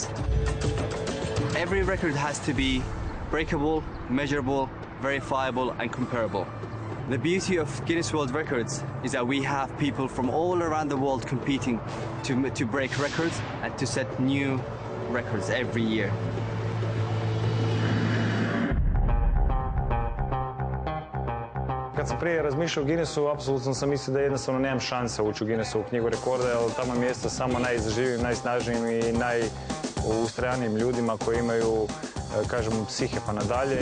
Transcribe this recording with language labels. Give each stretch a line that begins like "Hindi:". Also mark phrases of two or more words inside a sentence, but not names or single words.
English: Every record has to be breakable, measurable, verifiable, and comparable. The beauty of Guinness World Records is that we have people from all around the world competing to break records and to set new records every year.
Croatian: Kad sam prije razmišljao o Guinnessu, apsolutno sam mislio da jednostavno nemam šanse ući u Guinnessovu knjigu rekorda, jer tamo je mjesto samo najizživijim, najsnažnijim i najustrajanijim ljudima koji imaju, kažem, psihe pa nadalje.